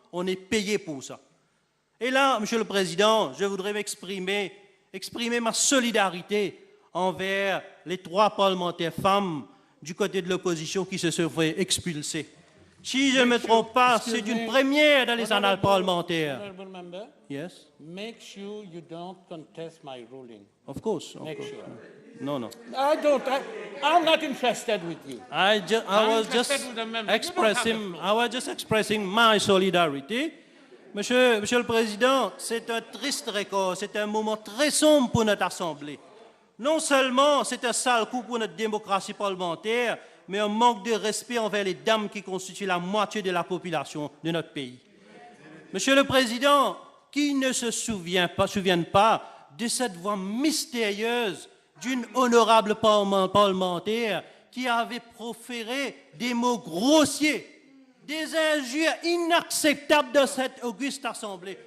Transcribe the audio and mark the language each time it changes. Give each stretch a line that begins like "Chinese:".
French: On est payé pour ça. Et là, Monsieur le Président, je voudrais exprimer ma solidarité envers les 3 parlementaires femmes du côté de l'opposition qui se sont fait expulser. Si je ne me trompe pas, c'est une première dans les annales parlementaires.
English: Honorable member, Yes, make sure you don't contest my ruling. of course. Make sure. No. I'm not interested with you. I was just interested with the member. You don't have the floor. expressing my solidarity.
French: Monsieur le Président, c'est un triste record, c'est un moment très sombre pour notre Assemblée. Non seulement c'est un sale coup pour notre démocratie parlementaire, mais un manque de respect envers les dames qui constituent la moitié de la population de notre pays. Monsieur le Président, qui ne se souvient pas de cette voix mystérieuse d'une honorable parlementaire qui avait proféré des mots grossiers, des injures inacceptables dans cette auguste Assemblée.